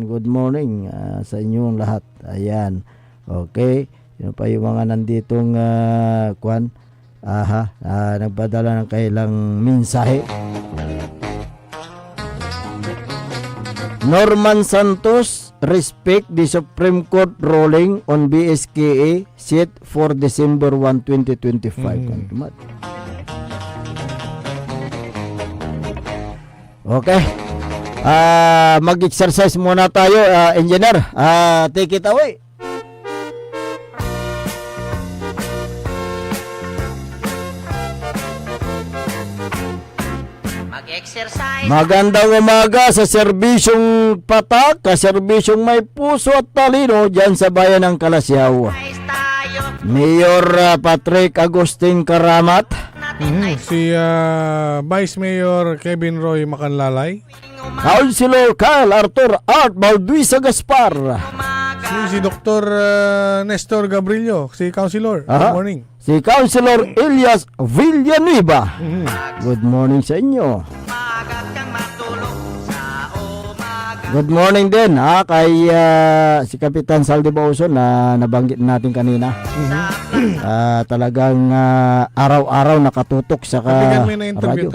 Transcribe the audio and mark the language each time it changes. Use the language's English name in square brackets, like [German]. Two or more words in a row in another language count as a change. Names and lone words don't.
[English] Good morning [Filipino] sa inyong lahat. Ayan. Okay. Yun pa yung mga nanditong nagpadala ng kailang mensahe. Norman Santos, [English] respect the Supreme Court ruling on BSKA set for December 1, 2025. [Filipino] Okay. Mag-exercise muna tayo, engineer. [English] Take it away. [Filipino] Magandang umaga sa serbisyong patak, serbisyong may puso at talino dyan sa bayan ng Kalasyaw. Mayor Patrick Agustin Karamat. Si Vice Mayor Kevin Roy Macanlalay. Councilor Kyle Arthur Art Balduisa Gaspar. Si Dr. Nestor Gabrillo, si Councilor. [English] Good morning. [Filipino] Si Councilor Elias Villanueva. [English] Good morning [Filipino] sa inyo. [English] Good morning [Filipino] din kay si Kapitan Saldi Bauson na nabanggit natin kanina. Talagang araw-araw nakatutok sa Kapitan, may na-interview